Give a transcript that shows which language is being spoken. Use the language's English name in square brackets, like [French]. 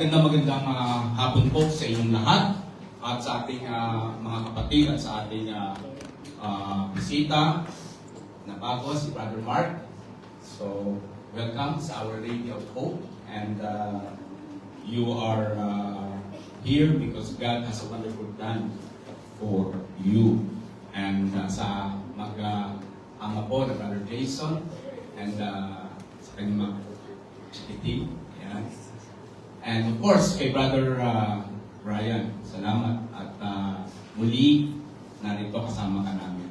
[Filipino] Magandang hapon po sa inyong lahat at sa ating mga kapatid at sa ating bisita na bago, si Brother Mark. [English] So, welcome sa our Radio of Hope, and you are here because God has a wonderful plan you. [Filipino] And sa ama po na Brother Jason and sa kanyang mga team. Yan. [English] And of course, kay Brother Brian, salamat. [Filipino] At muli, narito kasama ka namin.